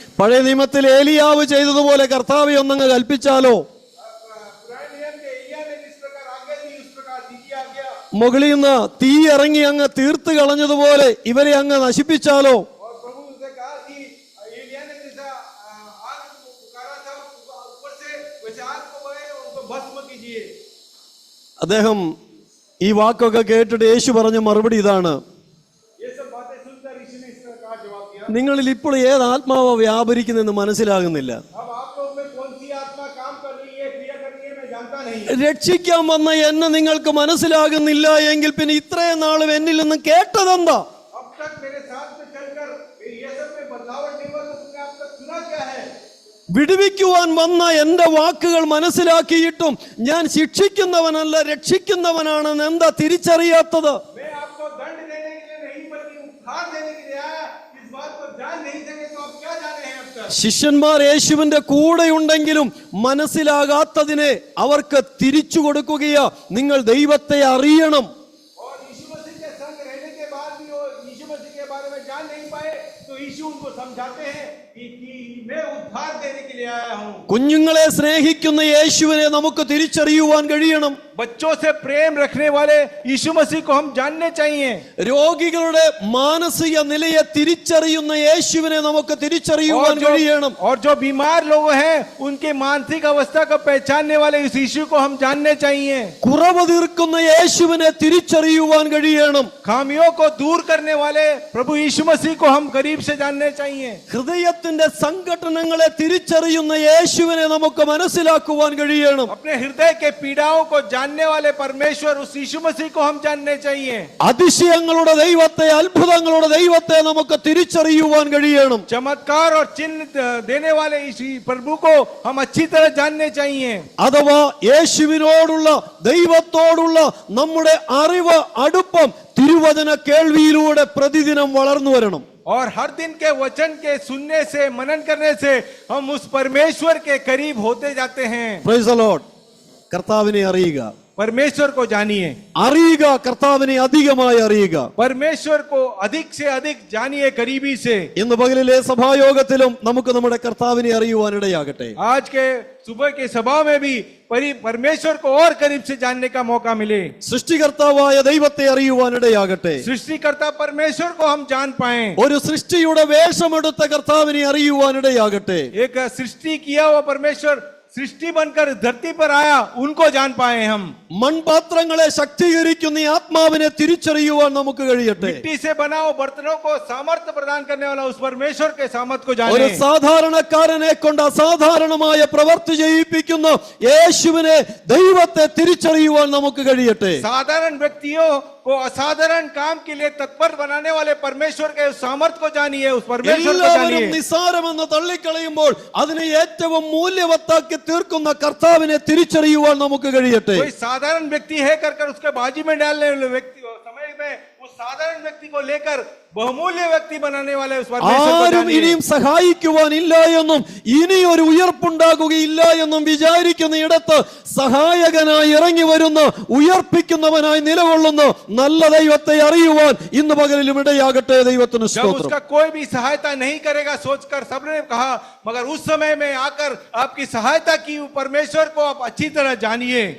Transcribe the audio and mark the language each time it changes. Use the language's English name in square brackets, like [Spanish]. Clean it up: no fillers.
[Malayalam] പഴയ നിയമത്തിൽ ഏലിയാവ് ചെയ്തതുപോലെ കർത്താവെ ഒന്നങ്ങ് കൽപ്പിച്ചാലോ, [Hindi] पुराने नियम के एलिया ने जिस प्रकार आज्ञा दी उस प्रकार दीजिए आज्ञा, [Malayalam] മുകളിൽ നിന്ന് തീ ഇറങ്ങി അങ്ങ് തീർത്ത് കളഞ്ഞതുപോലെ ഇവരെ അങ്ങ് നശിപ്പിച്ചാലോ. [Hindi] और प्रभु ने कहा कि एलिया ने जैसा आग को पुकारा था ऊपर से वैसे आग को बहाए और उनको भस्म कीजिए। [Malayalam] അദ്ദേഹം ഈ വാക്കൊക്കെ കേട്ടിട്ട് യേശു പറഞ്ഞ മറുപടി ഇതാണ്: [Hindi] ये सब बातें सुनकर यीशु ने इस प्रकार जवाब दिया, [Malayalam] നിങ്ങളിൽ ഇപ്പോൾ ഏത് ആത്മാവ വ്യാപരിക്കുന്നെന്ന് മനസ്സിലാകുന്നില്ല. [Hindi] अब आप लोग में कौन सी आत्मा काम कर रही है, क्रिया कर रही है, मैं जानता नहीं. [Malayalam] രക്ഷിക്കാൻ വന്ന എന്നെ നിങ്ങൾക്ക് മനസ്സിലാകുന്നില്ല എങ്കിൽ പിന്നെ ഇത്രയും നാളും എന്നിൽ നിന്ന് കേട്ടതെന്താ? [Hindi] अब तक मेरे साथ में चलकर ये सब में बदलावट नहीं हुआ, तो तुमने अब तक सुना क्या है? [Malayalam] വിടുവിക്കുവാൻ വന്ന എന്റെ വാക്കുകൾ മനസ്സിലാക്കിയിട്ടും ഞാൻ ശിക്ഷിക്കുന്നവനല്ല രക്ഷിക്കുന്നവനാണെന്ന് എന്താ തിരിച്ചറിയാത്തത്? [Hindi] मैं आपको दंड देने के लिए नहीं बल्कि उद्धार देने के लिए आया. इस बात को जान नहीं सके तो आप क्या जाने हैं अब तक? [Malayalam] ശിഷ്യന്മാർ യേശുവിന്റെ കൂടെയുണ്ടെങ്കിലും മനസ്സിലാകാത്തതിനെ അവർക്ക് തിരിച്ചു കൊടുക്കുകയാ. നിങ്ങൾ ദൈവത്തെ അറിയണം. [Hindi] और यीशु मसीह के संग रहने के बाद भी वो यीशु मसीह के बारे में जान नहीं पाए, तो यीशु उनको समझाते हैं कि मैं उद्धार देने के लिए आया हूँ. [Malayalam] കുഞ്ഞുങ്ങളെ സ്നേഹിക്കുന്ന യേശുവിനെ നമുക്ക് തിരിച്ചറിയുവാൻ കഴിയണം. [Hindi] बच्चों से प्रेम रखने वाले यीशु मसीह को हम जानने चाहिए. [Malayalam] രോഗികളുടെ മാനസിക നിലയെ തിരിച്ചറിയുന്ന യേശുവിനെ നമുക്ക് തിരിച്ചറിയുവാൻ കഴിയണം. [Hindi] और जो बीमार लोग हैं उनके मानसिक अवस्था को पहचानने वाले इस यीशु को हम जानने चाहिए. [Malayalam] കുറവ് തീർക്കുന്ന യേശുവിനെ തിരിച്ചറിയുവാൻ കഴിയണം. [Hindi] खामियों को दूर करने वाले प्रभु यीशु मसीह को हम करीब से जानने चाहिए. [Malayalam] ഹൃദയത്തിന്റെ സംഘടനങ്ങളെ തിരിച്ചറിയുന്ന യേശുവിനെ നമുക്ക് മനസ്സിലാക്കുവാൻ കഴിയണം. [Hindi] अपने हृदय के पीड़ाओं को जानने वाले परमेश्वर उस यीशु मसीह को हम जानने चाहिए. [Malayalam] അതിശയങ്ങളുടെ ദൈവത്തെ, അത്ഭുതങ്ങളുടെ ദൈവത്തെ നമുക്ക് തിരിച്ചറിയുവാൻ കഴിയണം. [Hindi] चमत्कार और चिन्ह देने वाले इस प्रभु को हम अच्छी तरह जानने चाहिए. [Malayalam] അഥവാ യേശുവിനോടുള്ള ദൈവത്തോടുള്ള നമ്മുടെ അറിവ്, അടുപ്പം തിരുവചന കേൾവിയിലൂടെ പ്രതിദിനം വളർന്നു വരണം. [Hindi] और हर दिन के वचन के सुनने से, मनन करने से हम उस परमेश्वर के करीब होते जाते हैं. [English] Praise the Lord. [Malayalam] കർത്താവിനെ അറിയുക, [Hindi] परमेश्वर को जानिए. [Malayalam] അറിയുക, കർത്താവിനെ അധികമായി അറിയുക. [Hindi] परमेश्वर को अधिक से अधिक जानिए करीबी से. [Malayalam] ഇന്ന് പകലിലെ സഭായോഗത്തിലും നമുക്ക് നമ്മുടെ കർത്താവിനെ അറിയുവാനിടയാകട്ടെ. [Hindi] आज के सुबह के सभा में भी परमेश्वर को और करीब से जानने का मौका मिले. [Malayalam] സൃഷ്ടികർത്താവായ ദൈവത്തെ അറിയുവാനിടയാകട്ടെ. [Hindi] सृष्टिकर्ता परमेश्वर को हम जान पाए. [Malayalam] ഒരു സൃഷ്ടിയുടെ വേഷമെടുത്ത കർത്താവിനെ അറിയുവാനിടയാകട്ടെ. [Hindi] एक सृष्टि किया हुआ परमेश्वर सृष्टि बनकर धरती पर आया, उनको जान पाए हम. [Malayalam] മൺപാത്രങ്ങളെ ശക്തീകരിക്കുന്ന ഈ ആത്മാവിനെ തിരിച്ചറിയുവാൻ നമുക്ക് കഴിയട്ടെ. [Hindi] मिट्टी से बनाओ बर्तनों को सामर्थ्य प्रदान करने वाला उस परमेश्वर के सामर्थ्य को [Malayalam] ഒരു [Hindi] जाने. [Malayalam] സാധാരണക്കാരനെ കൊണ്ട് അസാധാരണമായ പ്രവൃത്തി ചെയ്യിപ്പിക്കുന്ന യേശുവിനെ, ദൈവത്തെ തിരിച്ചറിയുവാൻ നമുക്ക് കഴിയട്ടെ. [Hindi] साधारण व्यक्तियों को असाधारण काम के लिए तत्पर बनाने वाले परमेश्वर के उस सामर्थ्य को जानिए, उस परमेश्वर को [Malayalam] എല്ലാവരും [Hindi] जानिए. [Malayalam] നിസ്സാരമെന്ന് തള്ളിക്കളയുമ്പോൾ അതിനെ ഏറ്റവും മൂല്യവത്താക്കി തീർക്കുന്ന കർത്താവിനെ തിരിച്ചറിയുവാൻ നമുക്ക് കഴിയട്ടെ. [Hindi] कोई साधारण व्यक्ति है कर उसके बाजी में डालने वाले व्यक्ति समय में उस साधारण व्यक्ति को लेकर बहुमूल्य व्यक्ति बनाने वाले उस परमेश्वर को [Malayalam] ആരും [Hindi] जानिए. [Malayalam] ഇനിയും സഹായിക്കുവാനില്ല എന്നും ഇനി ഒരു ഉയർപ്പുണ്ടാകുകയില്ല എന്നും വിചാരിക്കുന്ന ഇടത്ത് സഹായകനായി ഇറങ്ങി വരുന്ന, ഉയർപ്പിക്കുന്നവനായി നിലകൊള്ളുന്ന നല്ല ദൈവത്തെ അറിയുവാൻ ഇന്ന് പകലിലും ഇടയാകട്ടെ. ദൈവത്തിന് [Hindi] जब [Malayalam] സ്തോത്രം. [Hindi] उसका कोई भी सहायता नहीं करेगा सोचकर सबने कहा, मगर उस समय में आकर आपकी सहायता की परमेश्वर को आप अच्छी तरह जानिए.